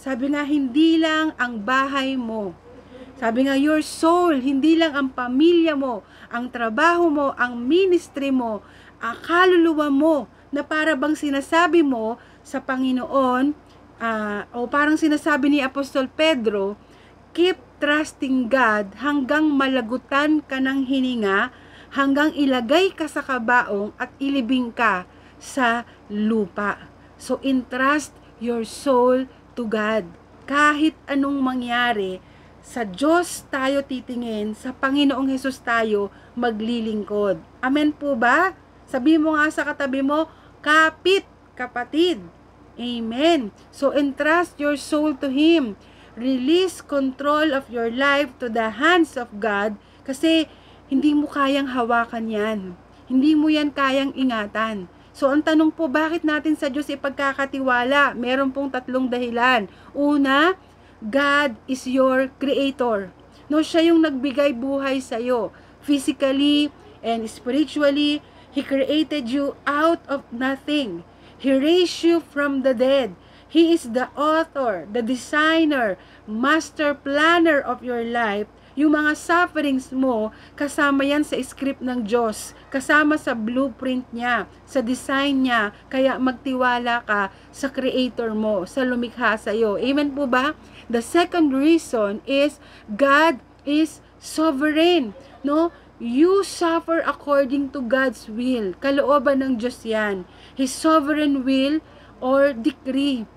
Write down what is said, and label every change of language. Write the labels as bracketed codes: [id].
[tl] Sabi nga, hindi lang ang bahay mo. Sabi nga, [en] your soul, [tl] hindi lang ang pamilya mo, ang trabaho mo, ang ministry mo, ang kaluluwa mo, na para bang sinasabi mo sa Panginoon, o parang sinasabi ni Apostol Pedro, [en] keep trusting God [tl] hanggang malagutan ka ng hininga, hanggang ilagay ka sa kabaong at ilibing ka sa lupa. [en] So, entrust your soul to God. [tl] Kahit anong mangyari, sa Diyos tayo titingin, sa Panginoong Hesus tayo maglilingkod. Amen po ba? Sabi mo nga sa katabi mo, kapit, kapatid. Amen. [en] So entrust your soul to Him. Release control of your life to the hands of God [tl] kasi hindi mo kayang hawakan yan. Hindi mo yan kayang ingatan. So, ang tanong po, bakit natin sa Diyos ipagkakatiwala? Meron pong 3 dahilan. Una, [en] God is your creator. [tl] No, siya yung nagbigay buhay sa iyo. [en] Physically and spiritually, He created you out of nothing. He raised you from the dead. He is the author, the designer, master planner of your life. [tl] Yung mga sufferings mo, kasama yan sa script ng Diyos, kasama sa blueprint niya, sa design niya, kaya magtiwala ka sa creator mo, sa lumikha sa iyo. Amen po ba? [en] The second reason is, God is sovereign. No? You suffer according to God's will. [tl] Kalooban ng Diyos yan. [en] His sovereign will or decree.